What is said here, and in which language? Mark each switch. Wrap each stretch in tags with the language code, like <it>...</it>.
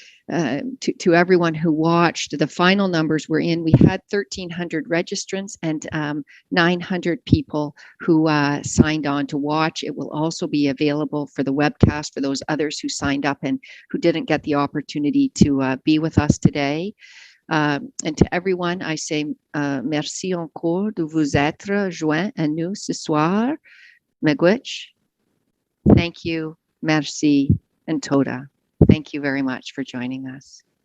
<en>To everyone who watched, the final numbers were in. We had 1,300 registrants and 900 people who signed on to watch. It will also be available for the webcast for those others who signed up and who didn't get the opportunity to be with us today. And to everyone, I say</en> <fr>merci encore de vous être joints à nous ce soir.</fr> <oj>Miigwech.</oj> <en>Thank you, merci, and Toda. Thank you very much for joining us.</en>